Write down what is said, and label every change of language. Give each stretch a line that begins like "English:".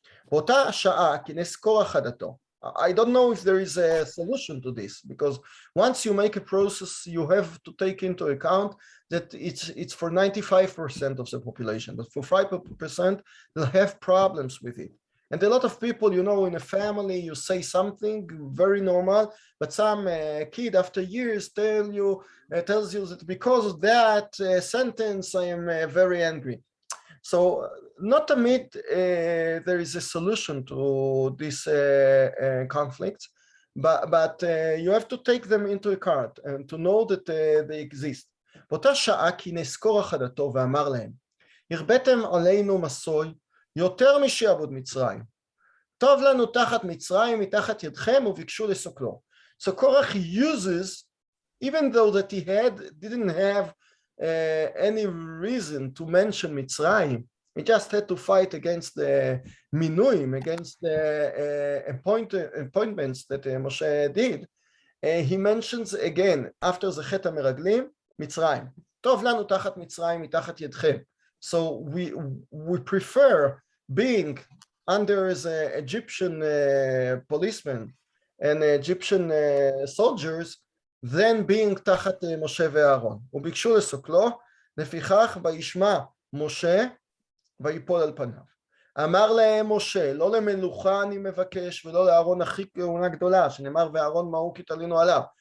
Hebrew: באותה השעה כינס קורח עדתו.
English: I don't know if there is a solution to this, because once you make a process, you have to take into account that it's for 95% of the population, but for 5% they'll have problems with it. And a lot of people, in a family, you say something very normal, but some kid after years tells you that because of that sentence, I am very angry. So not amid there is a solution to this conflict, but you have to take them into account and to know that they exist.
Hebrew: באותה שעה כינס קורח עדתו ואמר להם, הרבאתם עלינו מסוי יותר משעבוד מצרים. טוב לנו תחת מצרים מתחת ידכם וביקשו לסוקלו.
English: So Korach uses even though that he didn't have any reason to mention Mitzrayim. He just had to fight against the minuim, against the appointments that Moshe did. He mentions again, after the Chet HaMeraglim, Mitzrayim.
Hebrew: טוב לנו תחת מצרים, מתחת ידכם.
English: So we prefer being under the Egyptian policemen and Egyptian soldiers than being תחת משה ואהרון.
Hebrew: וביקשו לסוקלו, לפיכך וישמע משה ויפול על פניו. אמר להם משה, לא למלוכה אני מבקש ולא לאהרון הכי כהונה גדולה, שנאמר ואהרון מהו כי תלינו עליו.